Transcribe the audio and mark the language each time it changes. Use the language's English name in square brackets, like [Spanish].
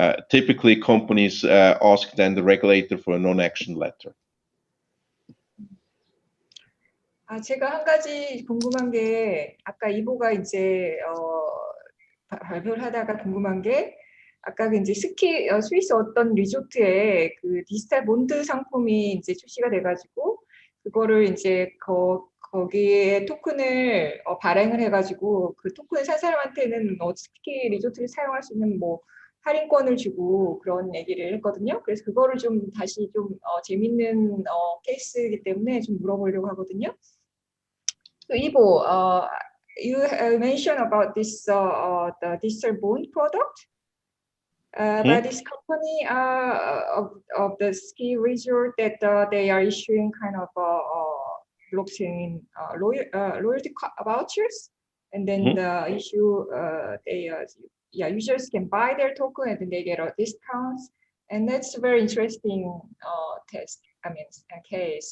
[English] Typically, companies ask then the regulator for a non-action letter. [Korean] 제가 한 가지 궁금한 게, 아까 이보가 이제 발표를 하다가 궁금한 게, 아까 이제 스위스 어떤 리조트에 그 디지털 본드 상품이 이제 출시가 돼가지고 그거를 이제 거기에 토큰을 발행을 해가지고 그 토큰을 산 사람한테는 스키 리조트를 사용할 수 있는 뭐 할인권을 주고 그런 얘기를 했거든요. 그래서 그거를 좀 다시 좀 재밌는 케이스이기 때문에 좀 물어보려고 하거든요. [English] So Ivo, you mentioned about this the digital bond product. By this company of the ski resort that they are issuing kind of blockchain loyalty vouchers, and then the issue users can buy their token and then they get a discount, and that's a very interesting test. Case.